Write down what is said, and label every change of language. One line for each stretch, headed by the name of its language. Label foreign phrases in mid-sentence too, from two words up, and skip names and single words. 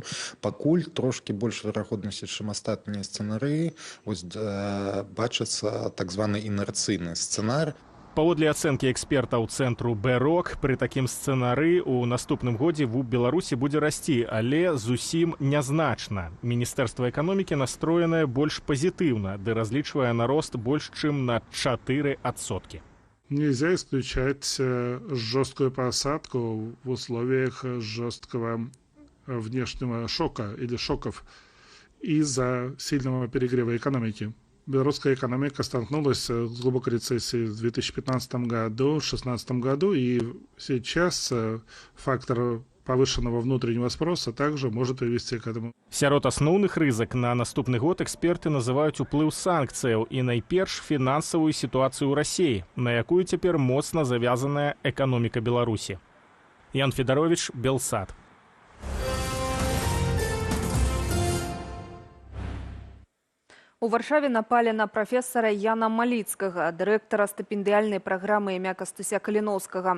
Belarusian: Пакуль трошкі больш верагоднасці, чым астатнія сцэнарыі, бачыцца так званы інерцыйны сцэнар. Паводле ацэнкі экспертаў цэнтру Б-Рок, пры такім сцэнары ў наступным годзе ВУП Беларусі будзе расці, але зусім нязначна. Міністэрства эканомікі настроенае больш пазітыўна, ды разлічвае на рост больш чым на 4%.
Russian: Нельзя исключать жесткую посадку в условиях жесткого внешнего шока или шоков из-за сильного перегрева экономики. Белорусская экономика столкнулась с глубокой рецессией в 2015 году, в 2016 году, и сейчас фактор повышенного внутреннего спроса также может привести к этому.
Belarusian: Сярод асноўных рызык на наступны год эксперты называюць уплыў санкцыяў і найперш фінансавую сітуацыю ў Расіі, на якую цяпер моцна завязаная эканоміка Беларусі. Ян Федарович, Белсат. У Варшаве напалі на прафесара Яна Маліцкага, дырэктара стыпендыяльнай праграмы імя Кастуся Каліноўскага.